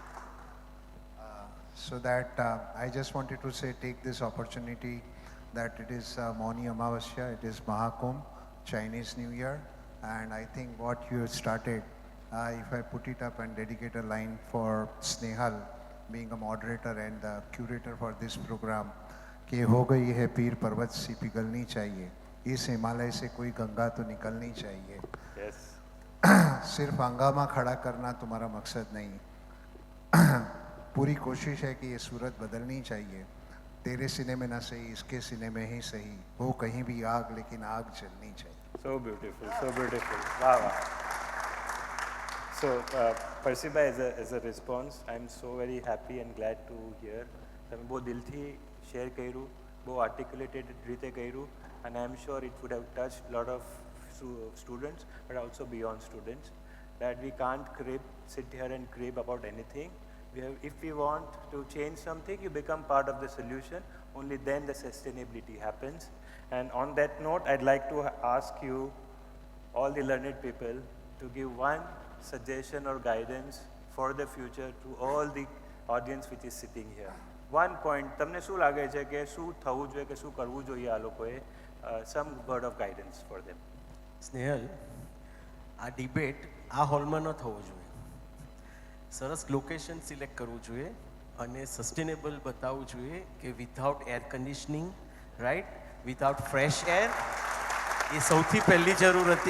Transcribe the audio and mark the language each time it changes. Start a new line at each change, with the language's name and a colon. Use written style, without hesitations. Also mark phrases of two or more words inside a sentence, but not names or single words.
English: So that I just wanted to say, take this opportunity that it is Mauni Amavasya, it is Mahakumbh, Chinese New Year, and I think what you started, if I put it up and dedicate a line for Snehal, being a moderator and the curator for this program,
Hindi: कि हो गई है पीर पर्वत सी पिघलनी चाहिए, इस हिमालय से कोई गंगा तो निकलनी चाहिए.
English: Yes.
Hindi: सिर्फ हंगामा खड़ा करना तुम्हारा मकसद नहीं, पूरी कोशिश है कि ये सूरत बदलनी चाहिए. तेरे सीने में ना सही, इसके सीने में ही सही, हो कहीं भी आग लेकिन आग जलनी चाहिए.
English: So beautiful, so beautiful. Wow. So, Perciba, as a response, I'm so very happy and glad to hear.
Gujarati: તમે બહુ દિલથી શેર કર્યું, બહુ articulated રીતે કર્યું,
English: and I'm sure it would have touched a lot of students, but also beyond students, that we can't sit here and crib about anything. If we want to change something, you become part of the solution. Only then the sustainability happens. And on that note, I'd like to ask you, all the learned people, to give one suggestion or guidance for the future to all the audience which is sitting here. One point,
Gujarati: તમને શું લાગે છે કે શું થવું જોઈએ કે શું કરવું જોઈએ આ લોકોએ?
English: Some word of guidance for them.
Gujarati: સ્નેહલ, આ ડિબેટ આ હોલમાં ન થવો જોઈએ. સરસ
English: location select
Gujarati: કરવું જોઈએ અને સસ્ટેનેબલ બતાવવું જોઈએ કે
English: without air conditioning, right, without fresh air,
Gujarati: એ સૌથી પહેલી જરૂર હતી.